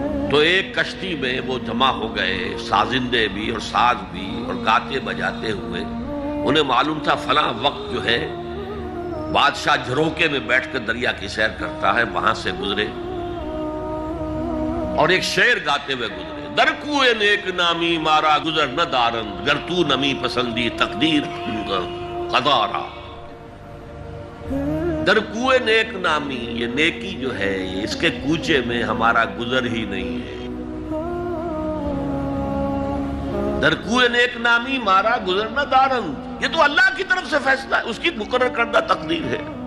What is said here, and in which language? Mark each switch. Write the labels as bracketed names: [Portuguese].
[Urdu] تو ایک کشتی میں وہ جمع ہو گئے، سازندے بھی اور ساز بھی، اور گاتے بجاتے ہوئے. انہیں معلوم تھا فلاں وقت جو ہے بادشاہ جھروکے میں بیٹھ کر دریا کی سیر کرتا ہے، وہاں سے گزرے اور ایک شعر گاتے ہوئے گزرے. [Persian] در کوئے نیک نامی مارا گزر نہ دارند، گر تو نمی پسندی تقدیر قضا را. در کوئے نیک نامی، [Urdu] یہ نیکی جو ہے اس کے کوچے میں ہمارا گزر ہی نہیں ہے. [Persian] در کوئے نیک نامی مارا گزر نہ دارند، [Urdu] یہ تو اللہ کی طرف سے فیصلہ ہے، اس کی مقرر کردہ تقدیر ہے.